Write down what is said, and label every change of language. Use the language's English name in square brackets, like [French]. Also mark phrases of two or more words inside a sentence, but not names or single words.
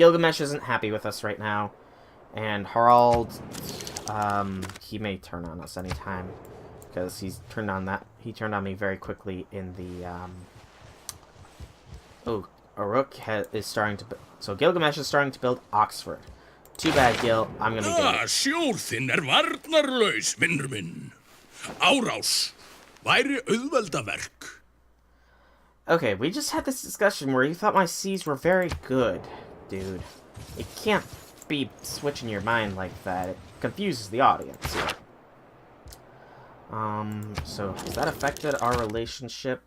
[English] Gilgamesh isn't happy with us right now. And Harald, he may turn on us anytime. Because he turned on me very quickly in the, Oh, Uruk is starting to... So Gilgamesh is starting to build Oxford. Too bad, Gil. I'm gonna be dead. [Icelandic] Sjór þinn varnarlaus, vinnur minn. Árás væri auðveldaverk. [English] Okay, we just had this discussion where you thought my seas were very good, dude. It can't be switching your mind like that. It confuses the audience here. So has that affected our relationship?